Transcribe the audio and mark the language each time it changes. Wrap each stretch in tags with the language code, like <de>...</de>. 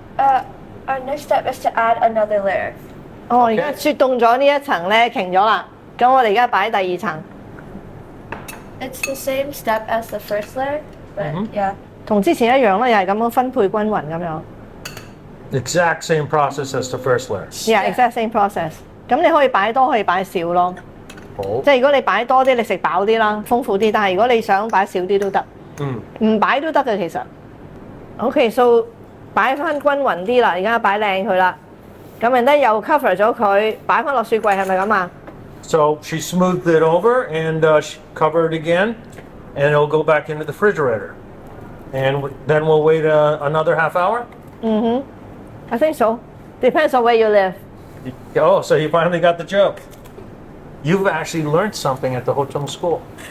<en>Our next step is to add another layer.</en> <yue>哦，而家雪凍咗呢一層咧，瓊咗啦。咁我哋而家擺第2層。</yue> <en>It's the same step as the first layer. But yeah.</en> <yue>同之前一樣啦，又係咁樣分配均勻咁樣。</yue> <en>Exact same process as the first layer. Yeah, exact same process。</en> <yue>咁你可以擺多，可以擺少咯。好，即係如果你擺多啲，你食飽啲啦，豐富啲。但係如果你想擺少啲都得，唔擺都得嘅其實。 OK，so 擺翻均勻啲啦，而家擺靚佢啦。咁然之後又 cover 咗佢，擺翻落雪櫃係咪咁啊？</yue> <en>So she smoothed it over and she covered it again, and it'll go back into the refrigerator. And then we'll wait another half hour. I think so. Depends on where you live. Oh, so you finally got the joke. You've actually learned something at the Hotung School.</en>